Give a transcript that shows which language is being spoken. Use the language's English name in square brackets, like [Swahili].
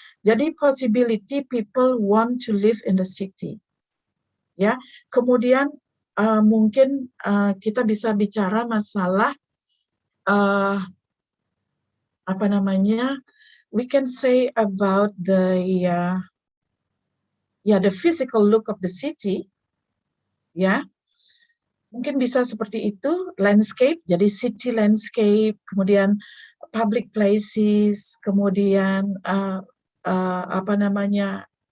[English] Jadi possibility people want to live in the city. [Indonesian] Ya. Kemudian mungkin kita bisa bicara masalah apa namanya? [English] We can say about the physical look of the city. [Indonesian] Ya. Mungkin bisa seperti itu, landscape, jadi city landscape, kemudian [English] public places, [Indonesian] kemudian apa namanya?